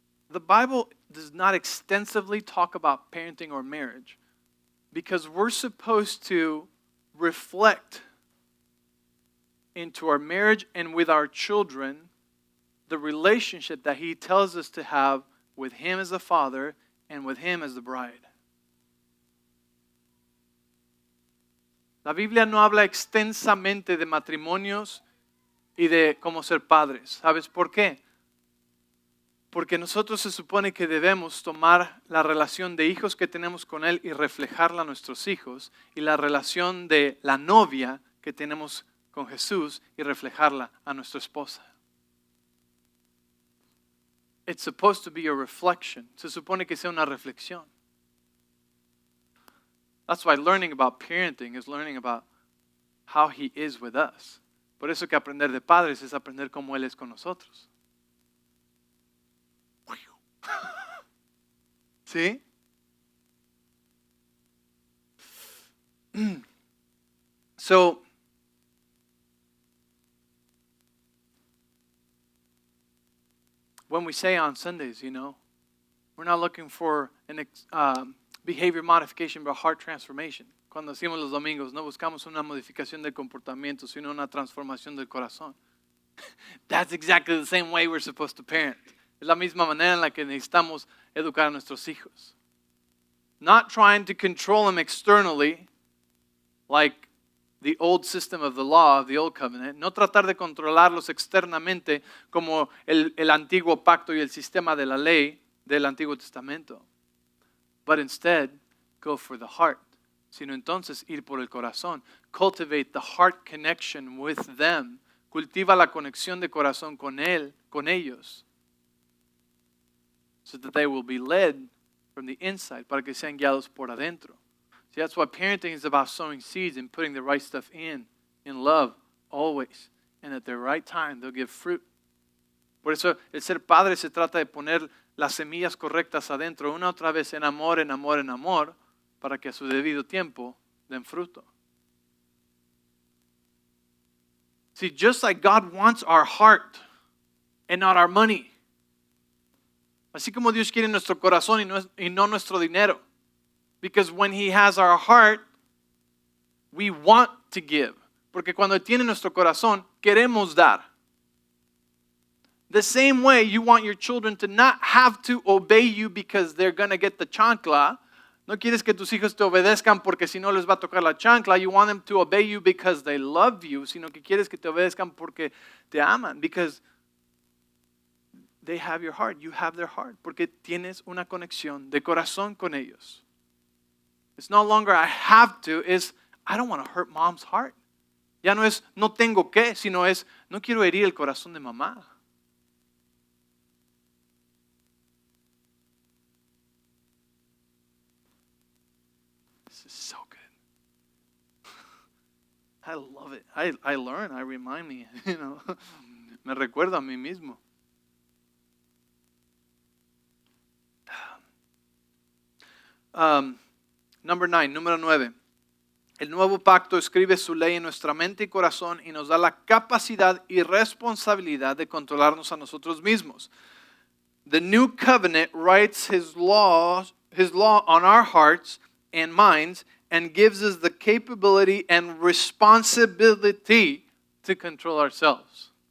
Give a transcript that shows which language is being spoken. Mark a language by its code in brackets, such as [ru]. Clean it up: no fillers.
[en] The Bible does not extensively talk about parenting or marriage because we're supposed to reflect into our marriage and with our children the relationship that he tells us to have with him as the father and with him as the bride. [es] La Biblia no habla extensamente de matrimonios y de cómo ser padres. ¿Sabes por qué? Porque nosotros se supone que debemos tomar la relación de hijos que tenemos con él y reflejarla a nuestros hijos, y la relación de la novia que tenemos con Jesús y reflejarla a nuestra esposa. [en] It's supposed to be a reflection. [es] Se supone que sea una reflexión. [en] That's why learning about parenting is learning about how he is with us. [es] Por eso que aprender de padres es aprender cómo él es con nosotros. ¿Sí? [en] So, when we say on Sundays, we're not looking for an behavior modification but heart transformation. [es] Cuando decimos los domingos, no buscamos una modificación del comportamiento, sino una transformación del corazón. [en] That's exactly the same way we're supposed to parent. [es] Es la misma manera en la que necesitamos educar a nuestros hijos. [en] Not trying to control them externally, like the old system of the law, of the old covenant. [es] No tratar de controlarlos externamente como el antiguo pacto y el sistema de la ley del Antiguo Testamento. [en] But instead, go for the heart. [es] Sino entonces ir por el corazón. [en] Cultivate the heart connection with them. [es] Cultiva la conexión de corazón con él, con ellos. [en] So that they will be led from the inside, [es] para que sean guiados por adentro. [en] See, that's why parenting is about sowing seeds and putting the right stuff in love, always. And at the right time, they'll give fruit. [es] Por eso, el ser padre se trata de poner las semillas correctas adentro, una otra vez en amor, en amor, en amor, para que a su debido tiempo den fruto. [en] See, just like God wants our heart and not our money. [es] Así como Dios quiere nuestro corazón y no nuestro dinero. [en] Because when he has our heart, we want to give. [es] Porque cuando tiene nuestro corazón, queremos dar. [en] The same way you want your children to not have to obey you because they're going to get the chancla. [es] No quieres que tus hijos te obedezcan porque si no les va a tocar la chancla. [en] You want them to obey you because they love you. [es] Sino que quieres que te obedezcan porque te aman. [en] Because they have your heart. You have their heart. [es] Porque tienes una conexión de corazón con ellos. [en] It's no longer I have to, it's I don't want to hurt mom's heart. [es] Ya no es no tengo que, sino es no quiero herir el corazón de mamá. [en] This is so good. I love it. I learn, I remind me, [es] me recuerdo a mí mismo. Número 9. El nuevo pacto escribe su ley en nuestra mente y corazón y nos da la capacidad y responsabilidad de controlarnos a nosotros mismos. [en] The new covenant writes his law on our hearts and minds and gives us the capability and responsibility to control ourselves.